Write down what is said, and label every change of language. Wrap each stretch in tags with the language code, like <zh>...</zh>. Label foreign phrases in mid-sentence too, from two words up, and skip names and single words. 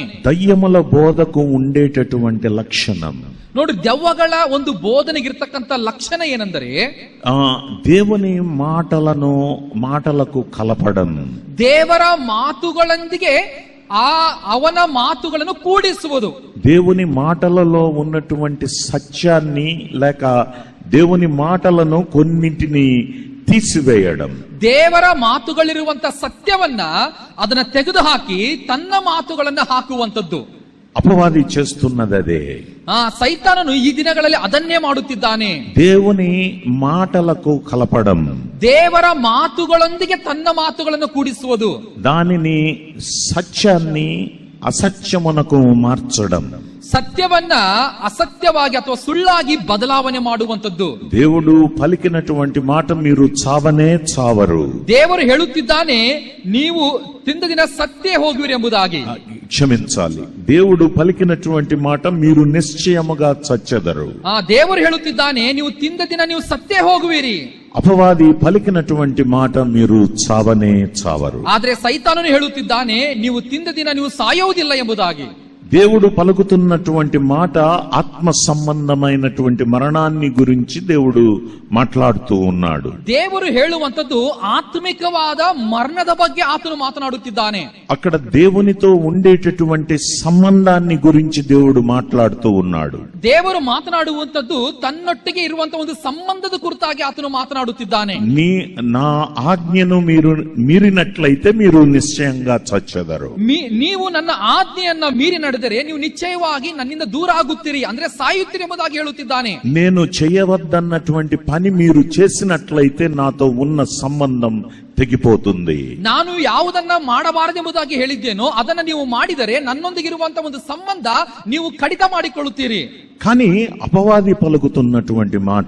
<te>దయ్యముల బోధకు ఉండేటటువంటి లక్షణం</te> <kn>ನೋಡಿ, ದೆವ್ವಗಳ ಒಂದು ಬೋಧನೆಗಿರ್ತಕ್ಕಂಥ ಲಕ್ಷಣ ಏನೆಂದರೆ,</kn> <te>దేవుని మాటలకు కలపడం,</te> <kn>ದೇವರ ಮಾತುಗಳೊಂದಿಗೆ ಅವನ ಮಾತುಗಳನ್ನು ಕೂಡಿಸುವುದು.</kn> <te>దేవుని మాటలలో ఉన్నటువంటి సత్యాన్ని లేక దేవుని మాటలను కొన్నింటిని తీసివేయడం,</te> <kn>ದೇವರ ಮಾತುಗಳಿರುವಂತ ಸತ್ಯವನ್ನ ಅದನ್ನ ತೆಗೆದುಹಾಕಿ ತನ್ನ ಮಾತುಗಳನ್ನ ಹಾಕುವಂತದ್ದು</kn> <te>అపవాది చేస్తున్నది అదే.</te> <kn>ಸೈತಾನನು ಈ ದಿನಗಳಲ್ಲಿ ಅದನ್ನೇ ಮಾಡುತ್ತಿದ್ದಾನೆ.</kn> <te>దేవుని మాటలకు కలపడం,</te> <kn>ದೇವರ ಮಾತುಗಳೊಂದಿಗೆ ತನ್ನ ಮಾತುಗಳನ್ನು ಕೂಡಿಸುವುದು,</kn> <te>దానిని సత్యాన్ని అసత్యమునకు మార్చడం,</te> <kn>ಸತ್ಯವನ್ನ ಅಸತ್ಯವಾಗಿ ಅಥವಾ ಸುಳ್ಳಾಗಿ ಬದಲಾವಣೆ ಮಾಡುವಂತದ್ದು.</kn> <te>దేవుడు పలికినటువంటి మాట, మీరు చావనే చావరు.</te> <kn>ದೇವರು ಹೇಳುತ್ತಿದ್ದಾನೆ, ನೀವು ತಿಂದ ದಿನ ಸತ್ತೇ ಹೋಗುವಿರಿ ಎಂಬುದಾಗಿ.</kn> <te>ಕ್ಷಮಿಂಚಾలి, దేవుడు పలికినటువంటి మాట, మీరు నిశ్చయముగా చచ్చెదరు.</te> <kn>ದೇವರು ಹೇಳುತ್ತಿದ್ದಾನೆ, ನೀವು ತಿಂದ ದಿನ ನೀವು ಸತ್ತೇ ಹೋಗುವಿರಿ.</kn> <te>అపవాది పలికినటువంటి మాట మీరు చావనే చావరు.</te> <kn>ಆದ್ರೆ ಸೈತಾನನು ಹೇಳುತ್ತಿದ್ದಾನೆ, ನೀವು ತಿಂದ ದಿನ ನೀವು ಸಾಯುವುದಿಲ್ಲ ಎಂಬುದಾಗಿ.</kn> <te>దేవుడు పలుకుతున్నటువంటి మాట ఆత్మ సంబంధమైనటువంటి మరణాన్ని గురించి దేవుడు మాట్లాడుతూ ఉన్నాడు.</te> <kn>ದೇವರು ಹೇಳುವಂತದ್ದು ಆತ್ಮಿಕವಾದ ಮರಣದ ಬಗ್ಗೆ ಆತನು ಮಾತನಾಡುತ್ತಿದ್ದಾನೆ.</kn> <te>అక్కడ దేవునితో ఉండేటటువంటి సంబంధాన్ని గురించి దేవుడు మాట్లాడుతూ ఉన్నాడు.</te> <kn>ದೇವರು ಮಾತನಾಡುವಂತದ್ದು ತನ್ನೊಟ್ಟಿಗೆ ಇರುವಂತಹ ಒಂದು ಸಂಬಂಧದ ಕುರಿತಾಗಿ ಆತನು ಮಾತನಾಡುತ್ತಿದ್ದಾನೆ.</kn> <te>నా ఆజ్ఞను మీరు మీరినట్లయితే మీరు నిశ్చయంగా చచ్చెదరు.</te> <kn>ನೀವು ನನ್ನ ಆಜ್ಞೆಯನ್ನ ಮೀರಿ ನಡೆದರೆ ನೀವು ನಿಶ್ಚಯವಾಗಿ ನನ್ನಿಂದ ದೂರ ಆಗುತ್ತೀರಿ, ಅಂದ್ರೆ ಸಾಯುತ್ತೀರಿ ಎಂಬುದಾಗಿ ಹೇಳುತ್ತಿದ್ದಾನೆ.</kn> <te>నేను చేయవద్దన్నటువంటి పని మీరు చేసినట్లయితే నాతో ఉన్న సంబంధం తెగిపోతుంది.</te> <kn>ನಾನು ಯಾವುದನ್ನ ಮಾಡಬಾರದೆಂಬುದಾಗಿ ಹೇಳಿದ್ದೇನೋ ಅದನ್ನ ನೀವು ಮಾಡಿದರೆ ನನ್ನೊಂದಿಗಿರುವಂತಹ ಒಂದು ಸಂಬಂಧ ನೀವು ಕಡಿತ ಮಾಡಿಕೊಳ್ಳುತ್ತೀರಿ.</kn> <te>కానీ అపవాది పలుకుతున్నటువంటి మాట,</te>